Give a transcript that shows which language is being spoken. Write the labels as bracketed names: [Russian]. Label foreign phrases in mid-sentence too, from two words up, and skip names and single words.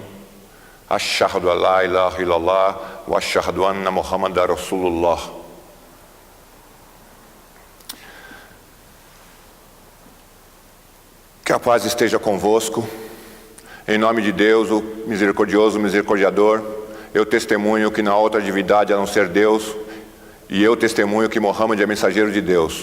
[Arabic] أشهد أن لا إله إلا الله وأشهد أن محمدا رسول الله. [Portuguese] Que a paz esteja convosco. Em nome de Deus, o misericordioso, misericordiador, eu testemunho que não há outra divindade a não ser Deus, e eu testemunho que Muhammad é mensageiro de Deus.